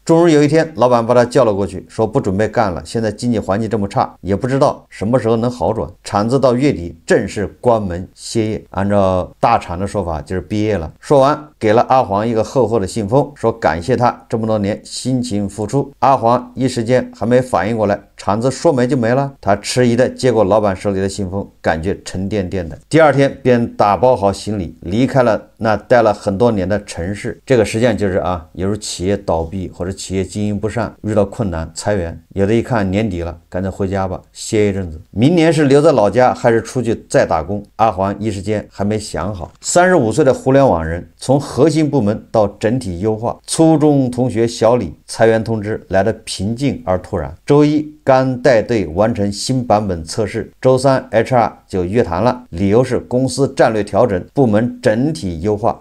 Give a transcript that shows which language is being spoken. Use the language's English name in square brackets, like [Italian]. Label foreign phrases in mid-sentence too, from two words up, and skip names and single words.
[Chinese] 終於有一天，老板把他叫了過去，說不準備幹了，現在經濟環境這麼差，也不知道什麼時候能好轉。廠子到月底正式關門歇業，按照大廠的說法就是畢業了。說完，給了阿黃一個厚厚的信封，說感謝他這麼多年辛勤付出。阿黃一時間還沒反應過來，廠子說沒就沒了。他遲疑的接過老板手裡的信封，感覺沉甸甸的。第2天便打包好行李，離開了那待了很多年的陈氏，这个实际上就是有时候企业倒闭或者企业经营不善，遇到困难裁员，有的一看年底了，赶紧回家吧，歇一陣子，明年是留在老家還是出去再打工，阿環一時間還沒想好。35歲的互聯網人，從核心部門到整體優化，初中同學小李裁員通知來得平靜而突然。周一剛帶隊完成新版本測試，周三 HR 就約談了，理由是公司戰略調整，部門整體優化。